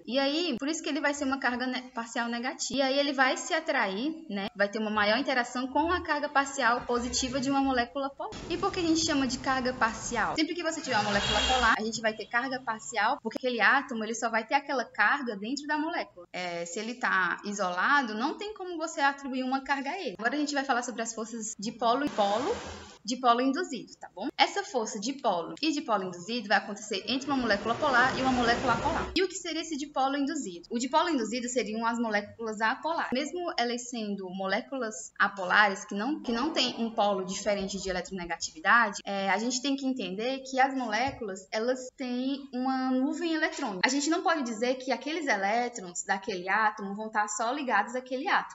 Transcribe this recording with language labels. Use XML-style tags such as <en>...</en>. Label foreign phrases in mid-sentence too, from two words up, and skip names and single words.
<pt>E aí, por isso que ele vai ser uma carga parcial negativa. E aí ele vai se atrair, né, vai ter uma maior interação com a carga parcial positiva de uma molécula polar. E por que a gente chama de carga parcial? Sempre que você tiver uma molécula polar, a gente vai ter carga parcial, porque aquele átomo ele só vai ter aquela carga dentro da molécula. Se ele está isolado, não tem como você atribuir uma carga a ele. Agora a gente vai falar sobre as forças dipolo e polo dipolo induzido, tá bom? Essa força dipolo e dipolo induzido vai acontecer entre uma molécula polar e uma molécula apolar. E o que seria esse dipolo induzido? O dipolo induzido seriam as moléculas apolares. Mesmo elas sendo moléculas apolares, que não têm um polo diferente de eletronegatividade, a gente tem que entender que as moléculas, elas têm uma nuvem eletrônica. A gente não pode dizer que aqueles elétrons daquele átomo vão estar só ligados àquele átomo.</pt>